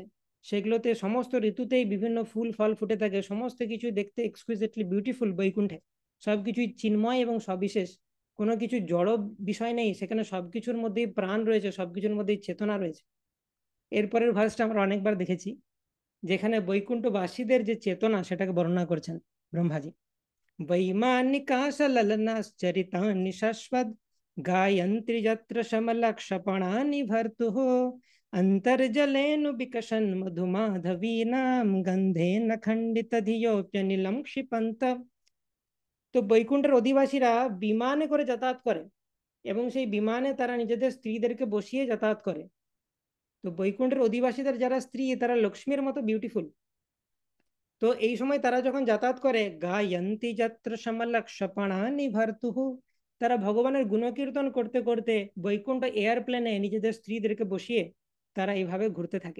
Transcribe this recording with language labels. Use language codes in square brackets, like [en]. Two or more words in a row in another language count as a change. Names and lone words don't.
[bn] সেগুলোতে সমস্ত ঋতুতেই বিভিন্ন ফুল ফল ফুটে থাকে, সমস্ত কিছু দেখতে [en] exquisitely beautiful [bn] বৈকুণ্ঠে। সবকিছুই চিন্ময় এবং সবিশেষ, কোনো কিছু জড় বিষয় নেই সেখানে, সবকিছুর মধ্যেই প্রাণ রয়েছে, সবকিছুর মধ্যেই চেতনা রয়েছে। এরপরের ভার্সটা আমরা অনেকবার দেখেছি, যেখানে বৈকুণ্ঠবাসীদের যে চেতনা সেটাকে বর্ণনা করছেন ব্রহ্মাজি। [sa] वैमानिका सललनाश्चरितानि शश्वत् गायन्ति यत्र शमलक्षपणानि भर्तुः अन्तर्जलेन विकसन् मधुमाधवीनां गन्धेन खण्डितधियोऽप्यनिलं क्षिपन्त। [bn] তো বৈকুণ্ঠের অধিবাসীরা বিমানে করে যাতায়াত করে এবং সেই বিমানে তারা নিজেদের স্ত্রীদেরকে বসিয়ে যাতায়াত করে। তো বৈকুণ্ঠের অধিবাসীদের যারা স্ত্রী তারা লক্ষ্মীর মতো বিউটিফুল। তো এই সময় তারা যখন যাতায়াত করে, [sa] গায়ন্তি যাত্র সমলক্ষপণানি ভর্তুহু, [bn] তারা ভগবানের গুণকীর্তন করতে করতে বৈকুণ্ঠ এয়ারপ্লেনে নিজেদের স্ত্রীদেরকে বসিয়ে তারা এইভাবে ঘুরতে থাকে।